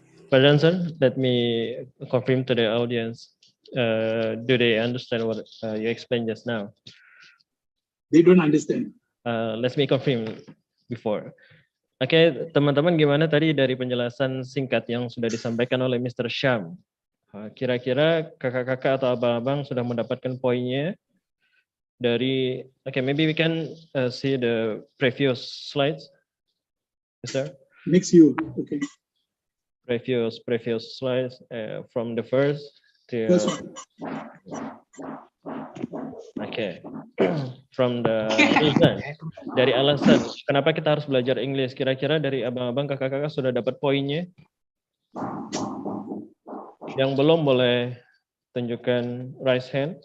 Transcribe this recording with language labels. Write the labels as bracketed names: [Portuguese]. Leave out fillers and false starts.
[English] But answer, let me confirm to the audience. Do they understand what you explained just now? They don't understand. Let me confirm before. [Indonesian] Oke, teman-teman gimana tadi dari penjelasan singkat yang sudah disampaikan oleh Mr. Syam? Kira-kira kakak-kakak atau abang-abang sudah mendapatkan poinnya dari, [English] maybe we can see the previous slides, Mr. Next you, okay. Previous slides from the first to First one. From the reason, [Indonesian] dari alasan kenapa kita harus belajar English, kira-kira dari abang-abang kakak-kakak sudah dapat poinnya? Yang belum boleh tunjukkan [English] raise hand.